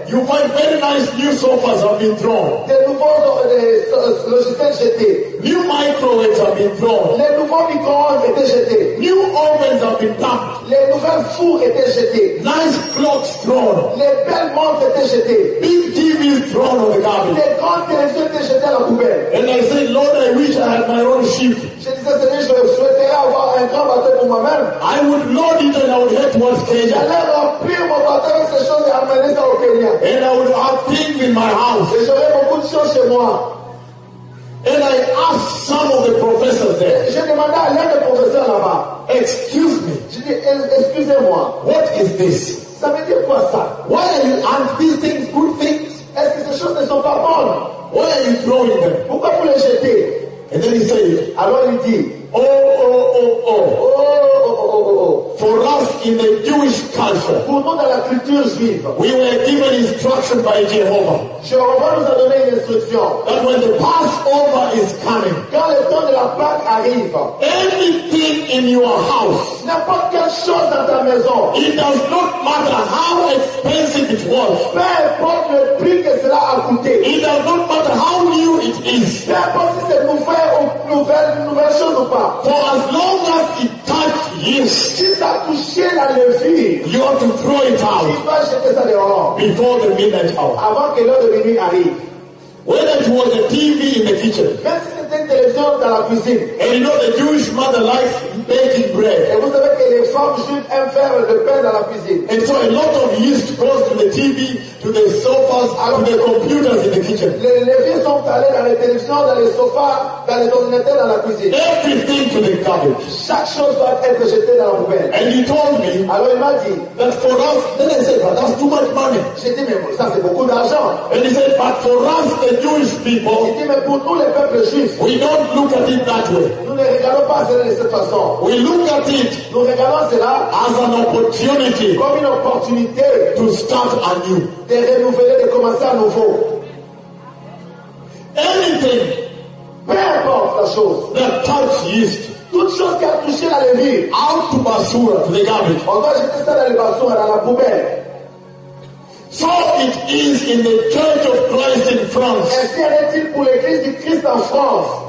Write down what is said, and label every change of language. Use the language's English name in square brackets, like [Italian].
[English] You find very nice new sofas have been thrown. [French] Des nouveaux logiciels jetés. [English] New microwaves have been thrown. [French] Les nouveaux micro-ondes étaient jetés. [English] New ovens have been dumped. [French] Les nouvelles fours étaient jetées. [English] Nice clocks thrown. [French] Les belles montres étaient jetées. [English] Big TVs thrown on the garbage. [French] Les grands télévisions étaient jetés à la poubelle. [English] And I said, Lord, I wish I had my own ship. [French] Je disais, Seigneur, je souhaiterais avoir un grand bateau pour moi-même. [English] I would load it and I would head towards Kenya. [French] J'allais remplir mon bateau avec ces choses et amener ça au Kenya. [English] And I would have things in my house. [French] Et j'aurais beaucoup de choses chez moi. [English] And I asked some of the professors there. [French] J'ai demandé à l'un des professeurs là-bas. [English] Excuse me. [French] Je dis, excusez-moi. [English] What is this? [French] Ça veut dire quoi ça? [English] Why are you asking these things good things? [French] Est-ce que ces choses ne sont pas bonnes? [English] Why are you throwing them? [French] Pourquoi vous les jetez? [English] And then he said, [French] alors il dit, [English] oh, oh, For us in the Jewish culture, [French] pour nous dans la culture juive, [English] we were given instruction by Jehovah. [French] Jehovah nous a donné une instruction. [English] That when the Passover is coming, [French] quand le temps de la Pâque arrive, [English] anything in your house, [French] n'importe quelle chose dans ta maison, [English] it does not matter how expensive it was, [French] peu importe le prix que cela a coûté, [English] it does not matter how new it is, [French] peu importe si c'est nouvelle ou nouvelle chose ou pas, [English] for as long as it touches you, [French] si ça touche la levure, [English] you have to throw it out, [French] tu dois jeter ça dehors, [English] before the midnight hour, [French] avant que l'heure de minuit arrive. [English] Whether it was a TV in the kitchen, [French] même si c'était une télévision dans la cuisine, [English] and you know the Jewish mother likes baking bread, [French] et vous savez que les femmes juives aiment faire le pain dans la cuisine, [English] and so a lot of yeast goes to the TV, to the sofas, and to the computers in the kitchen. [French] Les levures sont allées dans les télévisions, dans les sofas, dans les ordinateurs, dans la cuisine. [English] Everything to the garbage. [French] Chaque chose doit être jetée dans la poubelle. [English] And he told me, [French] alors il m'a dit, [English] that for us, then he said, but that's too much money. [French] J'ai dit, mais ça c'est beaucoup d'argent. [English] And he said, but for us, the Jewish people, [French] dit, mais pour nous, les peuples juifs, [English] we don't look at it that way. [French] Nous ne regardons pas cela de cette façon. [English] We look at it, [French] nous regardons cela [English] as an opportunity, [French] comme une opportunité [English] to start anew, [French] de renouveler, de commencer à nouveau. [English] Anything, [French] peu importe la chose, [English] that touch yeast, [French] toute chose qui a touché la levure, [English] out to basura, to the garbage. [French] On doit jeter ça dans la basura, dans la poubelle. [English] So it is in the Church of Christ in France. [French] Est-il pour l'Église du Christ en France?